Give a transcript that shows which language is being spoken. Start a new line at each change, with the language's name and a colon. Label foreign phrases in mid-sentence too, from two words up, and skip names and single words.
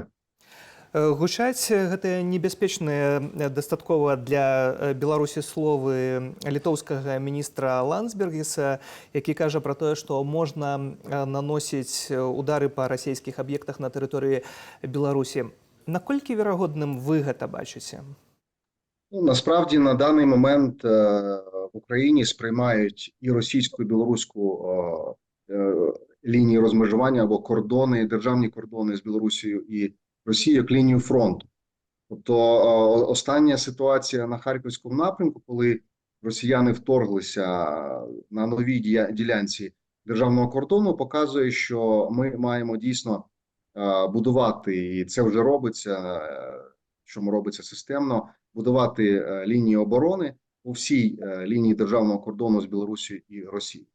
Belarusian: Гучаць гэтыя небяспечныя дастаткова для Беларусі словы літоўскага міністра Ландсбергіса, які кажа пра тое, што можна наносіць удары па расійскіх аб'ектах на тэрыторыі Беларусі. Наколькі верагодным вы гэта бачыце?
Ukrainian: Насправді, на даний момент в Україні сприймають і російську, і білоруську лінії розмежування або кордони, державні кордони з Білорусією і Росією як лінію фронту. Тобто остання ситуація на Харківському напрямку, коли росіяни вторглися на новій ділянці державного кордону, показує, що ми маємо дійсно будувати, і це вже робиться, що робиться системно, будувати лінії оборони у всій лінії державного кордону з Білорусією і Росією.